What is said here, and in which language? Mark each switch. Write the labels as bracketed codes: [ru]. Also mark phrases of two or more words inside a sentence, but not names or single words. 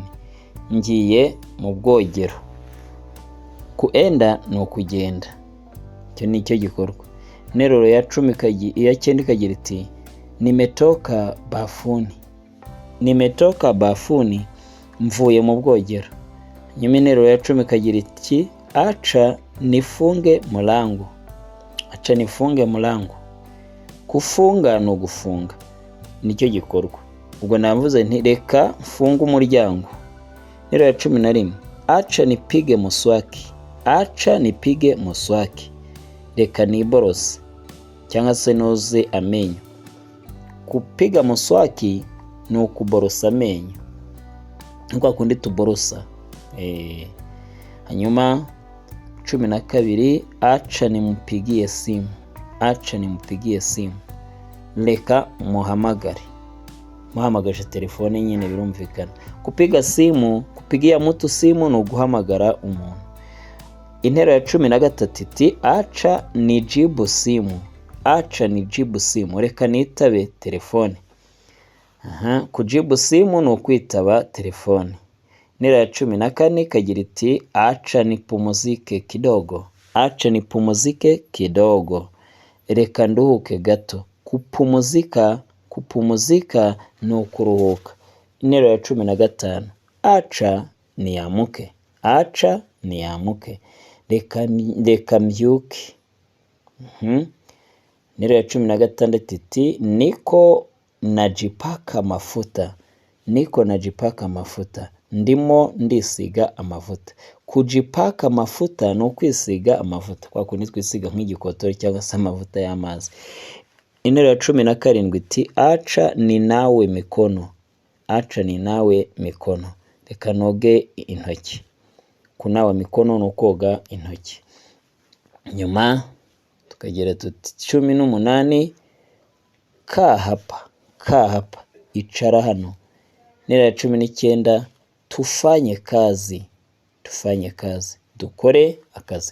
[rw] Ngiye mu bwogero. Kuenda ni ukugenda. Icyo ni cyo gikorwa. Interuro ya 9 ikagira iti [sw] nimetoka bafuni [rw] mvuye mu bwogero. Nyuma interuro ya 10 ikagira iti [sw] acha nifunge mlango. [rw] Kufunga no gufunga nicyo gikorwa. Ubwo navuze nti reka mfunge umuryango. Interuro ya 11 [sw] acha nipige muswaki. [rw] Reka niborose cyangwa se noze amenyo. [sw] Kupiga muswaki [rw] ni ukuborosa amenyo, nko kundi tuborosa. Hanyuma 12 [sw] acha nimpigie simu. [rw] Reka muhamagaje telefone nyine birumvikana. [sw] Kupigia mtu simu [rw] ni uguhamagara umuntu. Interuro ya 13 iti [sw] acha nijibu simu. [rw] Reka nitabe telefone. [sw] Kujibu simu [rw] ni ukwitaba telefone. Interuro ya 14 ikagira iti [sw] acha nipumzike kidogo. [rw] Reka nduhuke gato. Kupumzika ni ukuruhuka. Interuro ya 15 [sw] acha niamuke. [rw] Reka mbyuke. Interuro ya 16 iti [sw] niko najipaka mafuta. [rw] Ndimo ndisiga amavuta. [sw] Kujipaka mafuta [rw] ni ukwisiga amavuta, kwa kundi twisiga nk'igikotori cyangwa se amavuta y'amazi. Interuro ya 17 iti [sw] acha ninawe mikono. Acha ninawe mikono. [rw] Reka noge intoki. [sw] Kunawa mikono [rw] ni ukoga intoki. Nyuma tukagira tuti 18 [sw] kaa hapa, [rw] icara hano. Interuro ya 19 [sw] tufanye kazi, [rw] dukore akazi.